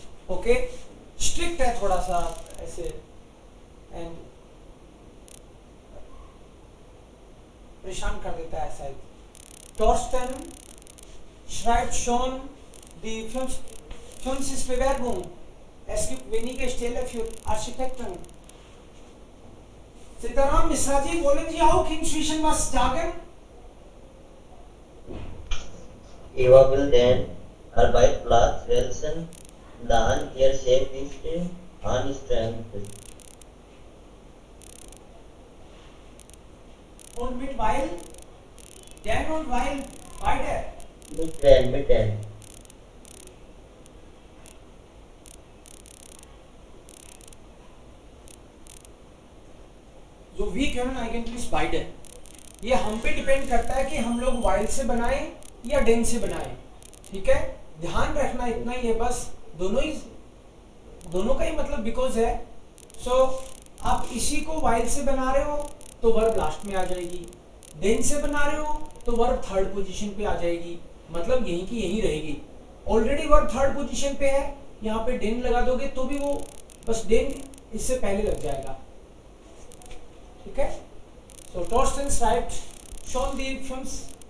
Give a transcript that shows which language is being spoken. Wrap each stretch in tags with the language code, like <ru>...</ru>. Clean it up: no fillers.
<hi>Okay strict है थोड़ा सा ऐसे एंड परेशान कर देता है शायद.</hi> <de>Thorsten schreibt schon die Bewerbung. Es gibt wenige Stellen für Architekten. Sitaram Misra ji, wollen Sie auch inzwischen was sagen? Eva will den Arbeitsplatz wälzen, dann ihr Chef ist anstrengend. Und mit weil? Denn und weil beide. Mit den. So wir können eigentlich beide.</de> <hi>ये हम पे depend करता है कि हम लोग while से बनाएं या den से बनाएं. ठीक है, ध्यान रखना इतना ही है बस. दोनों का ही मतलब बिकॉज है. सो आप इसी को while से बना रहे हो तो वर्ब लास्ट में आ जाएगी. den से बना रहे हो तो वर्ब थर्ड पोजीशन पे आ जाएगी. मतलब यहीं की यहीं रहेगी. ऑलरेडी वर्ब थर्ड पोजीशन पे है, यहाँ पे den लगा दोगे तो भी वो बस den इससे पहले लग जाएगा. ठीक है.</hi> <de>So Thorsten schreibt schon die 5.</de>